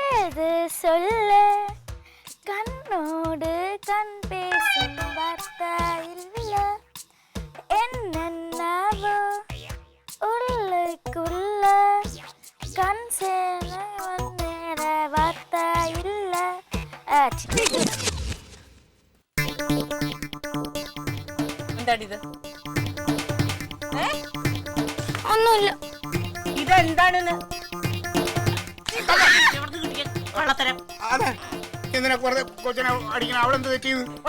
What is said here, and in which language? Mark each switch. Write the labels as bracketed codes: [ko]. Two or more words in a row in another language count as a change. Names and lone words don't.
[ta] ஏது சொல்ல கண்ணோடு கண் பேசும் வார்த்தை இல்ல என்னென்னவோ உள்ளுக்குள்ள கண் சேர வந்தேற வார்த்தை இல்ல [ml] എന്താണിത്? ഒന്നുമില്ല. ഇതെന്താണെന്ന് കള്ളത്തരം. അതെ എന്തിനാ വെറുതെ കൊച്ചിനെ അടിക്കണ? അവളെന്ത് തെറ്റിയത്?